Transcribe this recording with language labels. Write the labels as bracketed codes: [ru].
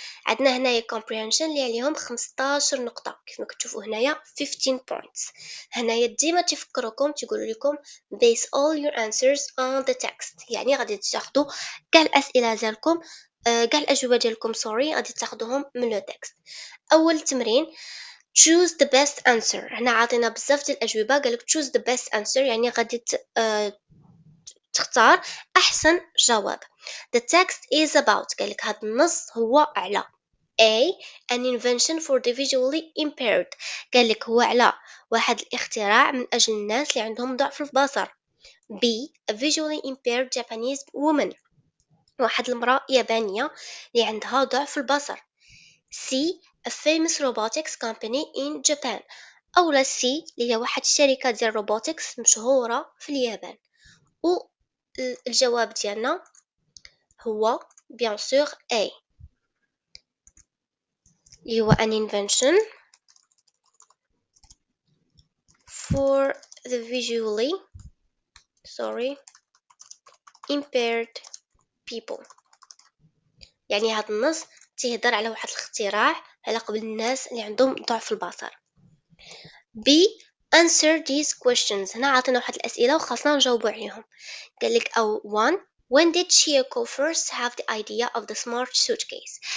[ar] عندنا هنايا comprehension اللي عليهم 15 نقطة كيف ما كتشوفوا هنايا 15 points. هنايا ديما تفكروكم تقولوا لكم [en] base all your answers on the text [ar] يعني غادي تاخذوا كاع الأسئلة ديالكم كاع الأجوبة ديالكم غادي تاخذوهم من التكست. أول تمرين [en] choose the best answer. [ar] هنا عاطينا بزاف ديال الأجوبة قالك [en] choose the best answer [ar] يعني غادي تختار أحسن جواب. [en] The text is about [ar] قالك هذا النص هو على A. [en] an invention for the visually impaired [ar] قالك هو على واحد الاختراع من أجل الناس اللي عندهم ضعف البصر. [en] B. a visually impaired Japanese woman [ar] واحد المرأة يابانية اللي عندها ضعف البصر. [en] C a famous robotics company in Japan. [ar] أولا C اللي هي واحد الشركة ديال robotics مشهورة في اليابان. والجواب ديالنا هو [fr] bien sûr [ar] A اللي هو [en] an invention for the visually impaired people. [ar] يعني هذا النص تيهدر على واحد الاختراع على قبل الناس اللي عندهم ضعف البصر. [en] B answer these questions. [ar] هنا عطينا واحد الأسئلة وخاصنا نجاوبوا عليهم. قال لك أو [en] 1 when did Chieko first have the idea of the smart suitcase.